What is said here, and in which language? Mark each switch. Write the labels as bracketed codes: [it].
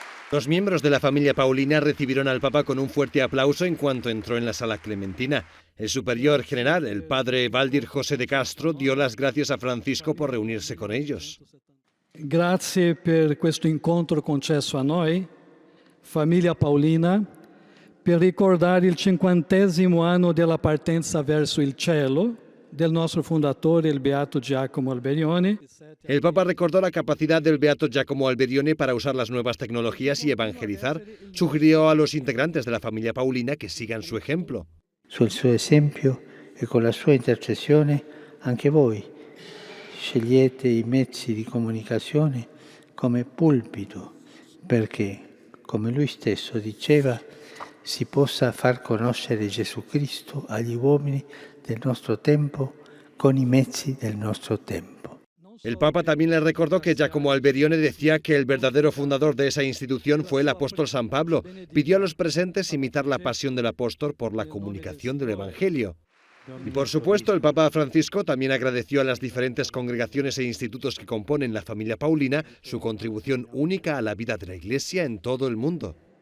[es] Los miembros de la familia Paulina recibieron al Papa con un fuerte aplauso en cuanto entró en la sala clementina. El superior general, el padre Valdir José de Castro, dio las gracias a Francisco por reunirse con ellos. [it] Grazie per questo incontro concesso a noi, famiglia Paulina, per ricordare il 50° anno della partenza verso il cielo del nostro fondatore, il Beato Giacomo Alberione. [es] El Papa recordó la capacidad del Beato Giacomo Alberione para usar las nuevas tecnologías y evangelizar. Sugirió a los integrantes de la familia Paulina que sigan su ejemplo. [it] Sul suo esempio e con la sua intercessione anche voi scegliete i mezzi di comunicazione come pulpito perché, come lui stesso diceva, si possa far conoscere Gesù Cristo agli uomini del nostro tempo con i mezzi del nostro tempo. [es] El Papa también le recordó que Giacomo Alberione decía que el verdadero fundador de esa institución fue el apóstol San Pablo. Pidió a los presentes imitar la pasión del apóstol por la comunicación del Evangelio. Y por supuesto, el Papa Francisco también agradeció a las diferentes congregaciones e institutos que componen la familia Paulina su contribución única a la vida de la Iglesia en todo el mundo.